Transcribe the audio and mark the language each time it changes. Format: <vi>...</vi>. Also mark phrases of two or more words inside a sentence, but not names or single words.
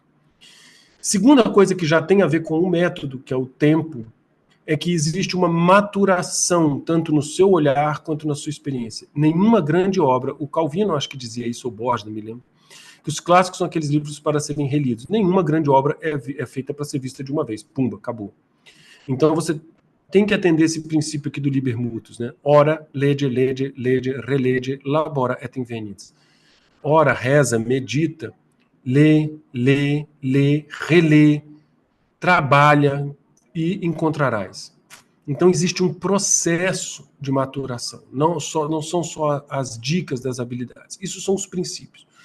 <pt>Segunda coisa que já tem a ver com o método, que é o tempo, é que existe uma maturação, tanto no seu olhar quanto na sua experiência. Nenhuma grande obra, o Calvino acho que dizia isso, ou Borges, não me lembro, que os clássicos são aqueles livros para serem relidos. Nenhuma grande obra é feita para ser vista de uma vez. Pumba, acabou. Então você tem que atender esse princípio aqui do Liber Mutus, né?</pt> <la>Ora, lege, relege, labora et invenitis.</la> <pt>Ora, reza, medita, lê, relê, trabalha, e encontrarás. Então existe um processo de maturação, não são só as dicas das habilidades, isso são os princípios.</pt>